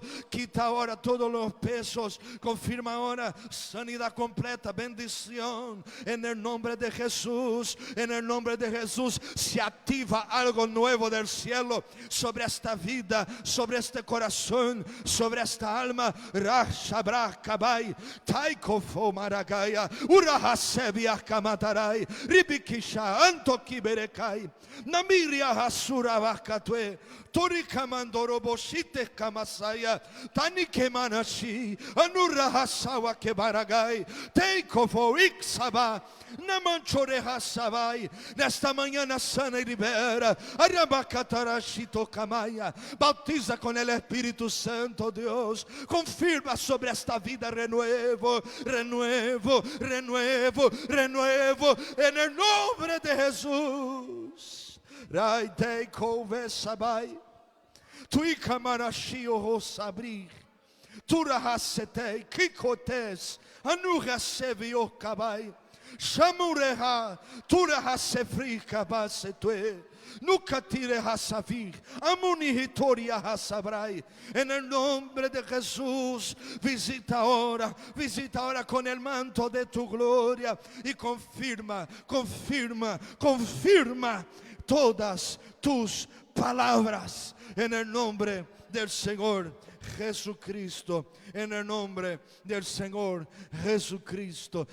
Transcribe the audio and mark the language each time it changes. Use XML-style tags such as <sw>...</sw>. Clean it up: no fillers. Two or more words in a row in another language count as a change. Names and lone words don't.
<es>Quita ahora todos los pesos. Confirma ahora sanidad completa, bendición en el nombre de Jesús. En el nombre de Jesús se activa algo nuevo del cielo sobre esta vida, sobre este corazón, sobre esta alma. Rashabra kabai, taikofo maragaya, urahasebia kamatarai, ribikisha antokiberekai, namiria hasura vakatwe. Torikamandoro boshite kamasaya, tanike manashi, anura hasawa kebaragai, teikofo iksaba, namanchore hasabai.</es> <pt>Nesta manhã sana e libera, arabacatarashito kamaya,</pt> <es>bautiza com el Espírito Santo, Deus, confirma sobre esta vida renuevo, renuevo, renuevo, renuevo, en el nombre de Jesús. Rai dei kove sabai, tui kamarashi o sabri, tura hasetei kikotes, anu hasevi o kabai, shamureha, tura hasefri kabasetue, nunca tire hasavir, amunihitoria hasabrai. En el nombre de Jesús, visita ahora con el manto de tu gloria y confirma, confirma, confirma todas tus palabras en el nombre del Señor Jesucristo, en el nombre del Señor Jesucristo.</es>